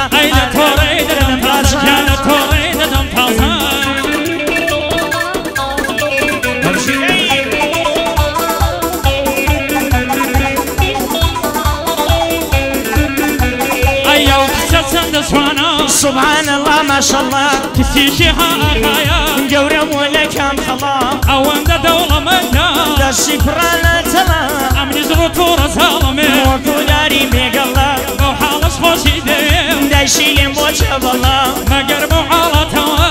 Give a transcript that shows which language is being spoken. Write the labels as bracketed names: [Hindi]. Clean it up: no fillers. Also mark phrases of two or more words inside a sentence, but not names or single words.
[Central Kurdish] ئەی لە تۆڕەی دەدەم تازە گیان لە تۆڕەی دەدەم تازە ئەیە و کچە چەندە جوانە [Arabic] سبحان الله ما شاء الله [Central Kurdish] کچیشی ها ئاغایە گەورەم وە لە کام خەڵا ئەوەندە دەوڵەمەندە دەشی پڕانە تەڵا ئەمنیش ڕۆ تۆڕە زاڵەمێ وەکوداری مێگەڵا بەو حاڵەش خۆشی دەوێم دایشی لێم بۆ چەبەڵا مەگەر بەو حاڵەتەوە